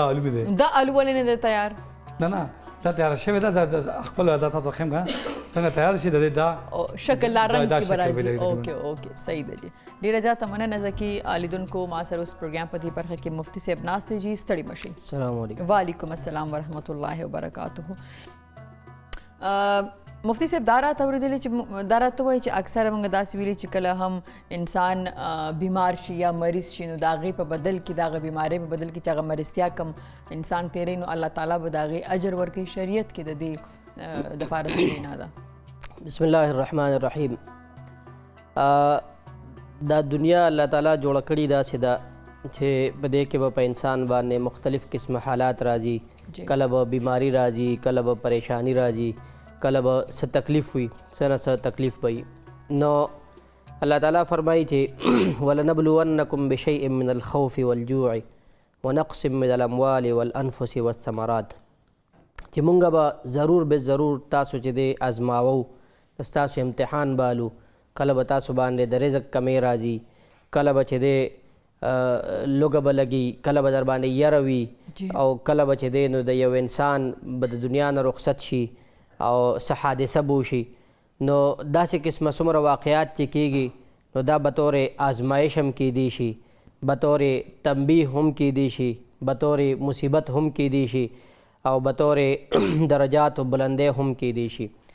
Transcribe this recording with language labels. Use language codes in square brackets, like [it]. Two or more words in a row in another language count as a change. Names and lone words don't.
[ps] دا آلو ولې نه دی تیار نه دا تیار شوی دا خپل دا تاسو خیم کا څنګه تیار شي دا شکل لا رنگ کی برازي اوکے صحیح ده جی ډیره زیاته مننه ځکه لیدونکو ما سره اوس پروګرام په دې برخه کې مفتی صاحب ناشته جی ستړي مشي [ar] السلام علیکم وعلیکم السلام ورحمۃ اللہ وبرکاتہ [ps] مفتی صاحب دا راته اورېدلې چې دا راته وایي چې اکثره موږ داسې ویلي چې کله هم انسان بیمار شي یا مریض شي نو د هغې په بدل کې د هغه بیمارۍ په بدل کې چې هغه مرضتیا کم انسان تیری نو الله تعالی به د هغې اجر ورکوي شریعت کې د دې دپاره څه وینا ده [ar] بسم الله الرحمن الرحیم [ps] دا دنیا الله تعالی جوړه کړې داسې ده چې په دې کې به په انسان باندې مختلف قسمه حالات راځي کله به بیماری راځي کله به پریشانی راځي کله به څه تکلیف وي څه نه څه تکلیف به وي نو الله تعالی فرمایي چې [ar] ولنبلونکم بشیء من الخوف والجوع ونقص من الاموال والانفس والثمرات [ps] چې مونږ به ضرور به ضرور تاسو چې دی ازماوو ستاسو امتحان بالو کله به تاسو باندې د رزق کمی راځي کله به چې دی لوږه به لګي کله به در باندې یره وي او کله به چې دی نو د یو انسان به د دنیا نه رخصت شي او څه حادثه به وشي نو داسې قسمه څومره واقعات چې کېږي نو دا بطور آزمایش هم کیدی شي، بطور تنبیه هم کیدی شي، بطور مصیبت هم کیدی شي او بطور درجات و بلندی هم کیدی شي.